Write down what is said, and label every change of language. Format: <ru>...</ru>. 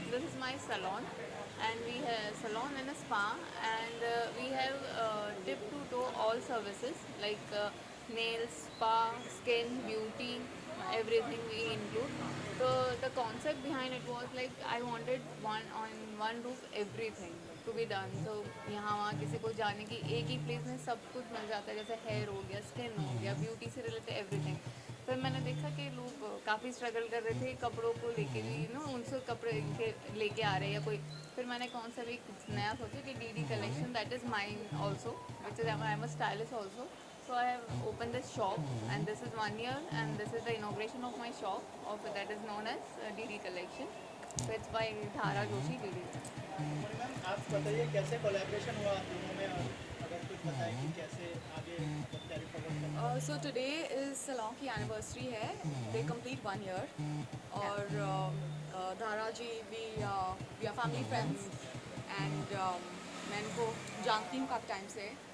<en>This is my salon, and we have salon and a spa, and we have tip to toe all services like nails, spa, skin, beauty, everything we include. So the concept behind it was like I wanted one on one roof everything to be done.</en> <hi>So यहाँ वहाँ किसी को जाने की एक ही place में सब कुछ मिल जाता है, जैसे हेयर हो गया, स्किन हो गया, ब्यूटी से रिलेटेड एवरीथिंग. फिर मैंने देखा कि लोग काफ़ी स्ट्रगल कर रहे थे कपड़ों को लेके भी, उनसे कपड़े लेके आ रहे हैं या कोई. फिर मैंने कौन सा भी नया सोचा कि</hi> <en>DD collection, that is mine also, which is I am a stylist also. So I have opened this shop, and this is 1 year, and this is the inauguration of my shop of that is known as DD Collection. So it's by Dhara Joshi DD.</en> <hi>Ma'am आप बताइए कैसे collaboration हुआ आप दोनों में और अगर कुछ बताएं कि कैसे आगे कैरी फॉरवर्ड करना</hi> <en>So today is salon की anniversary है. They complete 1 year.</en> <hi>और धारा जी</hi> <en>we are family friends, and</en> <hi>मैं इनको जानती हूँ काफ़ी टाइम से.</hi>